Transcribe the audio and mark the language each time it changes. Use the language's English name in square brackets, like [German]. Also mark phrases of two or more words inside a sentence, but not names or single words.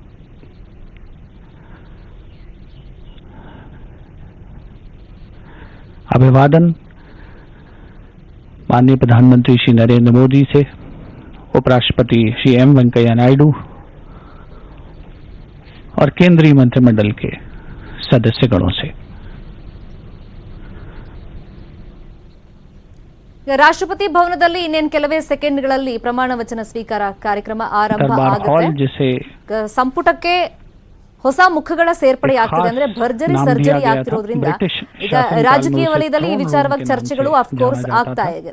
[Hindi] अभिवादन माननीय प्रधानमंत्री श्री नरेंद्र मोदी से, उपराष्ट्रपति श्री एम वेंकैया नायडू और केंद्रीय मंत्रिमंडल के सदस्यगणों से. [Kannada] ರಾಷ್ಟ್ರಪತಿ ಭವನದಲ್ಲಿ ಇನ್ನೇನು ಕೆಲವೇ ಸೆಕೆಂಡ್ಗಳಲ್ಲಿ ಪ್ರಮಾಣ ವಚನ ಸ್ವೀಕಾರ ಕಾರ್ಯಕ್ರಮ ಆರಂಭ ಆಗುತ್ತೆ. ಸಂಪುಟಕ್ಕೆ ಹೊಸ ಮುಖಗಳ ಸೇರ್ಪಡೆ ಆಗ್ತಿದೆ, ಅಂದ್ರೆ ಭರ್ಜರಿ ಸರ್ಜರಿ ಆಗ್ತಿರೋದ್ರಿಂದ ಈಗ ರಾಜಕೀಯ ವಲಯದಲ್ಲಿ ಈ ವಿಚಾರವಾಗಿ ಚರ್ಚೆಗಳು ಅಫ್ಕೋರ್ಸ್ ಆಗ್ತಾ ಇದೆ.